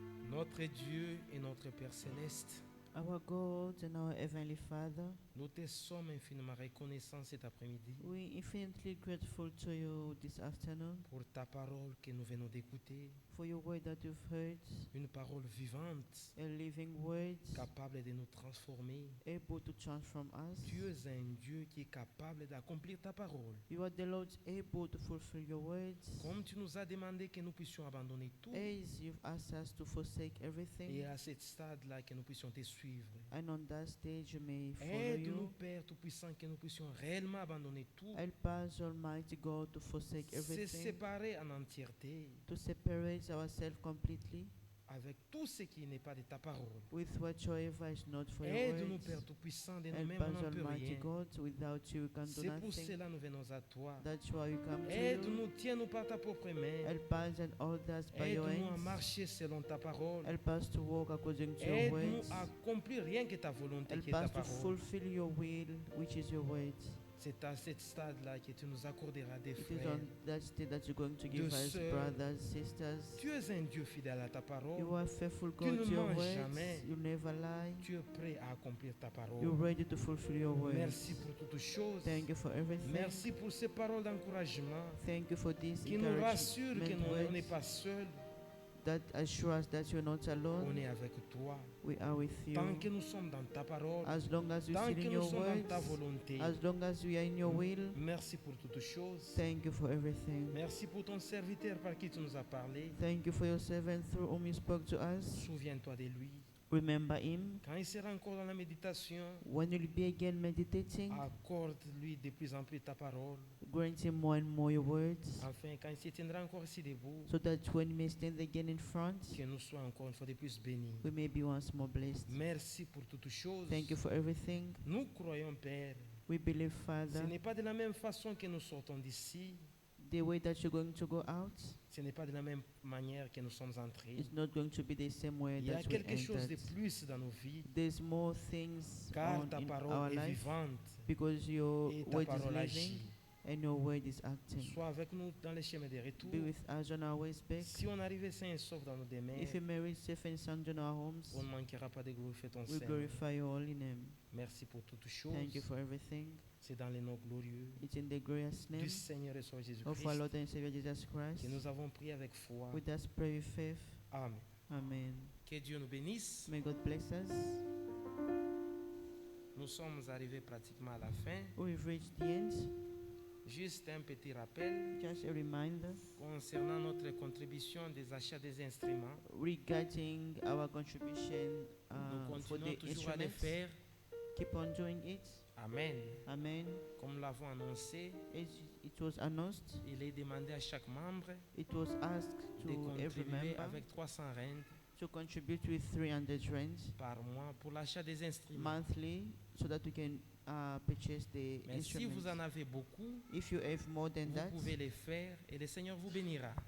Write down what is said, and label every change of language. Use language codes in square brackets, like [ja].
[fr] Notre Dieu et notre Père céleste, [en] Our God and our Heavenly Father, [fr] nous te sommes infiniment reconnaissants cet après-midi [en] we infinitely grateful to you this afternoon [fr] pour ta parole que nous venons d'écouter, [en] for your word that you've heard, [fr] une parole vivante, [en] a living word, [fr] capable de nous transformer. [en] able to transform us. [fr] Tu es un Dieu qui est capable d'accomplir ta parole. [en] You are the Lord able to fulfill your words. [fr] Comme tu nous as demandé que nous puissions abandonner tout, [en] As you've asked us to forsake everything, [fr] et à ce stade-là que nous puissions te suivre. [en] and on that stage you may follow [fr] Aide-nous, [en] you. [fr] Père Tout-Puissant, que nous puissions réellement abandonner tout, [en] Help us, Almighty God, to forsake [fr] se [en] everything, [fr] séparer en entièreté [en] to separate ourselves completely [fr] avec tout ce qui n'est pas de ta parole. [en] with whatsoever is not for your [fr] Aide-nous, [en] words. [fr] Père Tout-Puissant, de [en] Help [fr] nous-mêmes, on [en] us, [fr] n'en peut [en] Almighty [fr] rien. [en] God, without you we can do [fr] C'est pour [en] nothing. [fr] cela que nous venons à toi. [en] That's why we come to you. [fr] Aide-nous, tiens-nous par ta propre main. [en] Help us and hold us by your [fr] Aide-nous à [en] hands. [fr] marcher selon ta parole. [en] Help us to walk according to your [fr] Aide-nous [en] words. [fr] à accomplir rien que ta volonté, [en] Help [fr] qui est ta [en] us to [fr] parole. [en] fulfill your will, which is your words. [fr] C'est à ce stade-là que tu nous accorderas des [en] It is [fr] frères. [en] on that state that you're going to give us [fr] sœurs. [en] brothers, sisters. [fr] Tu es un Dieu fidèle à ta parole. [en] You are faithful [fr] Tu [en] God [fr] ne [en] to your [fr] mens [en] words. [fr] jamais. [en] You never lie. [fr] Tu es prêt à accomplir ta parole. [en] You're ready to fulfill your words. [fr] Merci pour toutes choses. [en] Thank you for everything. [fr] Merci pour ces paroles d'encouragement [en] Thank you for this [fr] qui nous rassurent que [en] encouragement [fr] nous on n'est [en] words [fr] pas seuls. [en] that assure us that you're not [fr] On [en] alone. [fr] est avec toi. [en] We are with you. [fr] Tant que nous sommes dans ta parole, [en] As long as we [fr] tant [en] sit [fr] que [en] in [fr] nous [en] your [fr] sommes dans ta [en] words, [fr] volonté. [en] as long as we are in your will, [fr] Merci pour toutes choses. [en] thank you for everything. [fr] Merci pour ton serviteur par qui tu nous as parlé. [en] Thank you for your servant through whom you spoke to us. [fr] Souviens-toi de lui. [en] Remember him. [fr] Quand il sera encore dans la méditation, [en] When you'll be again meditating, [fr] accorde-lui de plus en plus ta parole. [en] grant him more and more your words, [fr] Enfin, quand il se tiendra encore ici debout, [en] so that when he may stand again in front, [fr] que nous soyons encore une fois de plus bénis. [en] we may be once more blessed. [fr] Merci pour toutes choses. [en] Thank you for everything. [fr] Nous croyons, Père, [en] We believe, [fr] ce [en] Father, [fr] n'est pas de la même façon que nous sortons d'ici. [en] the way that you're going to go out [fr] Ce n'est pas de la même manière que nous sommes entrés. [en] is not going to be the same way [fr] Il y a [en] that we [fr] quelque chose de [en] entered. [fr] plus dans nos vies, [en] There's more things [fr] car [en] on [fr] ta [en] in our [fr] parole est [en] life [fr] vivante [en] because your [fr] et ta [en] word is [fr] parole [en] living [fr] agit. [en] and your word is acting. [fr] Sois avec nous dans les chemins de retour. [en] Be with us on our ways back. [fr] Si on arrivait sain et sauf dans nos demeures, [en] If you may reach safe and sound in our homes, [fr] on ne manquera pas de glorifier ton [en] we [fr] Seigneur. [en] glorify your holy name. [fr] Merci pour toutes [en] Thank you [fr] choses. [en] for everything. [fr] C'est dans les noms glorieux [en] It's in the glorious name [fr] du Seigneur et Sauveur [en] of our [fr] Jésus-Christ [en] Lord and Savior Jesus Christ. [fr] que nous avons prié avec foi. [en] With us pray with faith. [fr] Amen. [en] Amen. [fr] Que Dieu nous bénisse. [en] May God bless us. [fr] Nous sommes arrivés pratiquement à la fin. [en] We've reached the end. [fr] Juste un petit rappel [en] Just a reminder [fr] concernant notre contribution des achats des instruments. [en] regarding our contribution [fr] Nous [en] for [fr] continuons [en] the [fr] toujours à le [en] instruments. [fr] faire. [en] Keep on doing it. [fr] Amen. [en] Amen. [fr] Comme nous l'avons annoncé, [en] As it was announced, [fr] il est demandé à chaque membre [en] it was asked [fr] de [en] to every [fr] contribuer [en] member [fr] avec 300 rand [en] to contribute with 300 rands [fr] par mois pour l'achat des instruments. [en] monthly so that we can purchase the [fr] Mais si vous en [en] instruments. [fr] avez beaucoup, [en] If you have more than [fr] vous [en] that, [fr] pouvez les faire et le Seigneur vous bénira.